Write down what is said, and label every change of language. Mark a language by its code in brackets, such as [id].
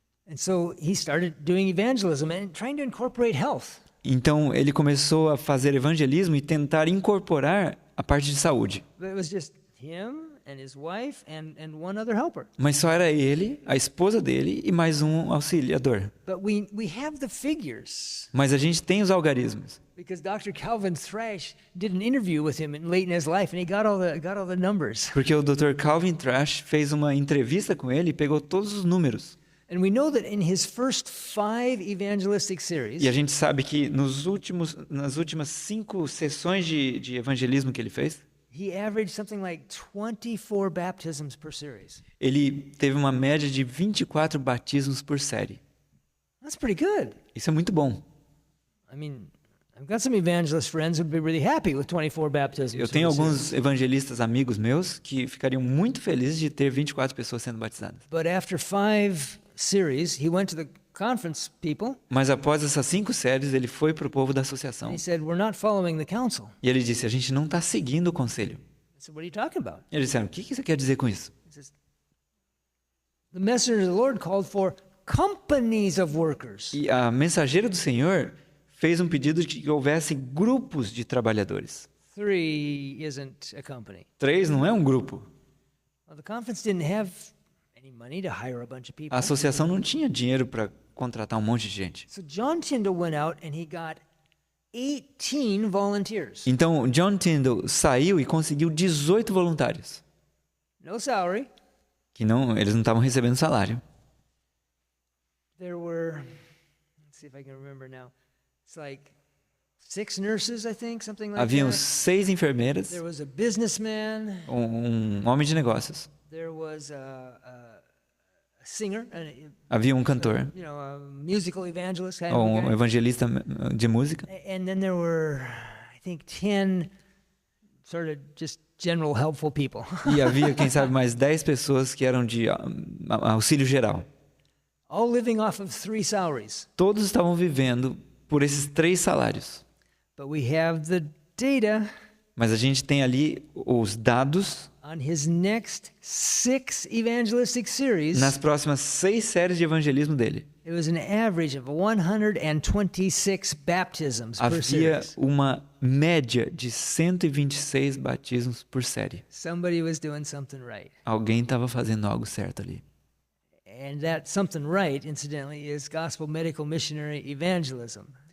[en] And so he started doing evangelism and trying to incorporate health. [pt] Então ele começou a fazer evangelismo e tentar incorporar a parte de saúde. [en] But it was just him and his wife and one other helper. [pt] Mas só era ele, a esposa dele e mais um auxiliador. [en] But we have the figures [pt] Mas a gente tem os algarismos. [en] because Dr. Calvin Thrash did an interview with him late in his life and he got all the numbers. [pt] Porque o Dr. Calvin Thrash fez uma entrevista com ele e pegou todos os números. [en] And we know that in his first 5 evangelistic series, [pt] E a gente sabe que nas últimas 5 sessões de evangelismo que ele fez, [en] he averaged something like 24 baptisms per series. [pt] ele teve uma média de 24 batismos por série. [en] That's pretty good. [pt] Isso é muito bom. [en] I mean, I've got some evangelist friends who'd be really happy with 24 baptisms. [pt] Eu tenho alguns evangelistas amigos meus que ficariam muito felizes de ter 24 pessoas sendo batizadas. [en] But after 5 series, he went to the conference people. [pt] Mas após essas 5 séries, ele foi para o povo da associação. [en] And he said, "We're not following the council." [pt] E ele disse, a gente não está seguindo o conselho. [en] I said, "What are you talking about?" [pt] E eles disseram, o que você quer dizer com isso? [en] He says, "The messenger of the Lord called for companies of workers." [pt] E a mensageira do Senhor fez um pedido de que houvesse grupos de trabalhadores. [en] 3 isn't a company. [pt] 3 não é um grupo. [en] Well, the conference didn't have any money to hire a bunch of people. [pt] A associação não tinha dinheiro para contratar um monte de gente. [en] So John Tyndall went out and he got 18 volunteers. [pt] Então, John Tyndall saiu e conseguiu 18 voluntários. [en] No salary. [pt] Que eles não estavam recebendo salário. [en] There were, let's see if I can remember now. It's like 6 nurses, I think, something like [pt] Haviam [en] that. [pt] 6 enfermeiras, [en] There was a businessman. [pt] um homem de negócios. [en] There was a singer, [pt] Havia um cantor, [en] a musical evangelist kind [pt] ou [en] of [pt] um [en] guy. [pt] evangelista de música. [en] And then there were, I think, 10 sort of just general helpful people. [pt] E havia, quem sabe, mais 10 pessoas que eram de auxílio geral. [en] All living off of 3 salaries. [pt] Todos estavam vivendo por esses 3 salários. [en] But we have the data [pt] Mas a gente tem ali os dados [en] on his next 6 evangelistic series. [pt] nas próximas 6 séries de evangelismo dele. [en] It was an average of 126 baptisms per [pt] Havia [en] series. [pt] uma média de 126 batismos por série. [en] Somebody was doing something right. [pt] Alguém estava fazendo algo certo ali. [en] And that something right, incidentally, is gospel medical missionary evangelism.